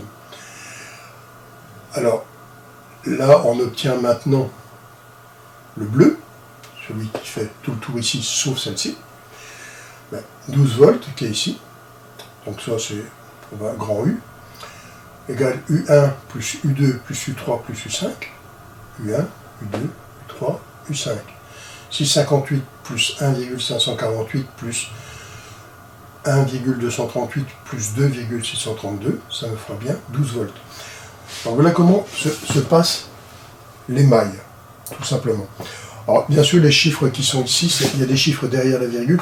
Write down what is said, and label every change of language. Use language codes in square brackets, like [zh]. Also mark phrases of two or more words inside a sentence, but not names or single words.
[fr] Alors, là, on obtient maintenant le bleu, celui qui fait tout le tour ici, sauf celle-ci. 12 volts qui est ici, donc ça c'est un grand U, égale U1 plus U2 plus U3 plus U5, U1, U2, U3, U5. 658 plus 1,548 plus 1,238 plus 2,632, ça me fera bien 12 volts. Donc voilà comment se passent les mailles, tout simplement. Alors, bien sûr, les chiffres qui sont ici, il y a des chiffres derrière la virgule.